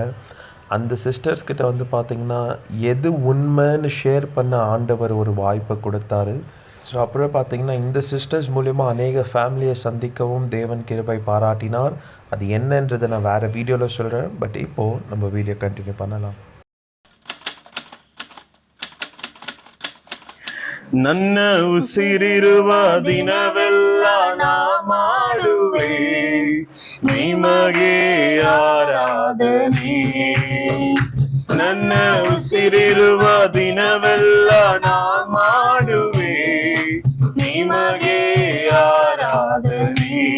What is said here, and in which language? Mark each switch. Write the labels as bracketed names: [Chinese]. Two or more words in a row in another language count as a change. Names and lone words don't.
[Tamil] அந்த சிஸ்டர்ஸ் கிட்ட வந்து பார்த்திங்கன்னா எது உண்மைன்னு ஷேர் பண்ண ஆண்டவர் ஒரு வாய்ப்பை கொடுத்தாரு. ஸோ அப்புறம் பார்த்திங்கன்னா இந்த சிஸ்டர்ஸ் மூலிமா அநேக ஃபேமிலியை சந்திக்கவும் தேவன் கிருபை பாராட்டினார். அது என்னன்றதை நான் வேறு வீடியோவில் சொல்கிறேன். பட் இப்போது நம்ம [English] video continue [Tamil] பண்ணலாம். [Kannada] ನನ್ನ ಉಸಿರಿರುವ ದಿನವೆಲ್ಲ ನಾ ಮಾಡುವೆ ನಿಮಗೆ ಆರಾಧನೆ. ನನ್ನ ಉಸಿರಿರುವ ದಿನವೆಲ್ಲ ನಾ ಮಾಡುವೆ ನಿಮಗೆ ಆರಾಧನೆ.